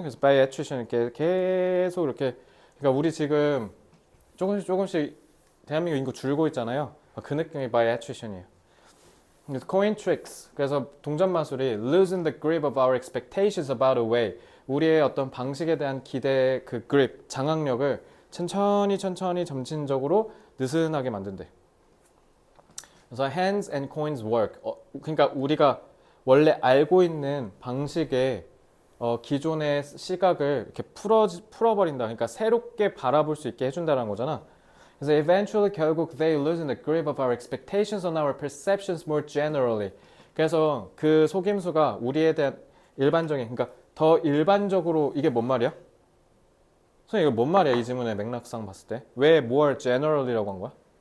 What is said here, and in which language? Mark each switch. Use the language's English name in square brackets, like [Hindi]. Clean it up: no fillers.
[Korean] 그래서 by attrition 이렇게 계속 이렇게 그러니까 우리 지금 조금씩 대한민국 인구 줄고 있잖아요. 그 느낌이 by attrition이에요. [English] coin tricks. 그래서 동전 마술이 losing the grip of our expectations about a way. [Korean] 우리의 어떤 방식에 대한 기대 그 grip, 장악력을 천천히 점진적으로 느슨하게 만든대. [English] 그래서 hands and coins work. [Korean] 그러니까 우리가 원래 알고 있는 방식의 기존의 시각을 이렇게 풀어버린다. 그러니까 새롭게 바라볼 수 있게 해준다는 거잖아. [English] 그래서 eventually 결국 they loosen the grip of our expectations on our perceptions more generally. [Korean] 그래서 그 속임수가 우리에 대한 일반적인 그러니까 더 일반적으로 이게 뭔 말이야? 선생님 이거 뭔 말이야? 이 질문의 맥락상 봤을 때 왜 more generally 라고 한 거야?